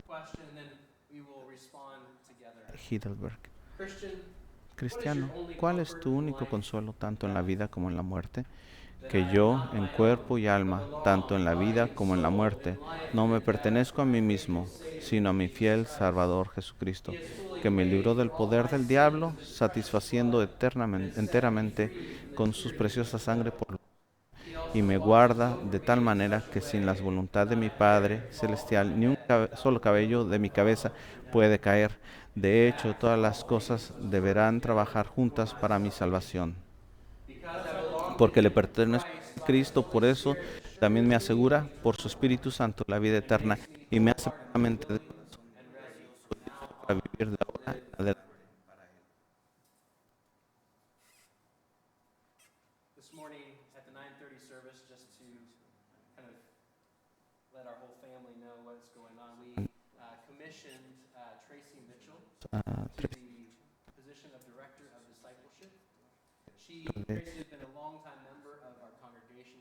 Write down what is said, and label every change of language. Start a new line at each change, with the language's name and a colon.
English: question and then we will respond together. Heidelberg. Christian,
Spanish: Cristiano, ¿cuál es tu único consuelo tanto en la vida como en la muerte? Que yo, en cuerpo y alma, tanto en la vida como en la muerte, no me pertenezco a mí mismo, sino a mi fiel Salvador Jesucristo, que me libró del poder del diablo, satisfaciendo enteramente con su preciosa sangre por y me guarda de tal manera que sin la voluntad de mi Padre Celestial ni un solo cabello de mi cabeza puede caer. De hecho, todas las cosas deberán trabajar juntas para mi salvación. Porque le pertenezco a Cristo, por eso también me asegura por su Espíritu Santo la vida eterna y me hace plenamente para vivir de ahora en adelante.
English: This morning at the 9:30 service, just to kind of let our whole family know what's going on, we commissioned Tracy Mitchell a to the position of Director of Discipleship. Tracy has been a longtime member of our congregation.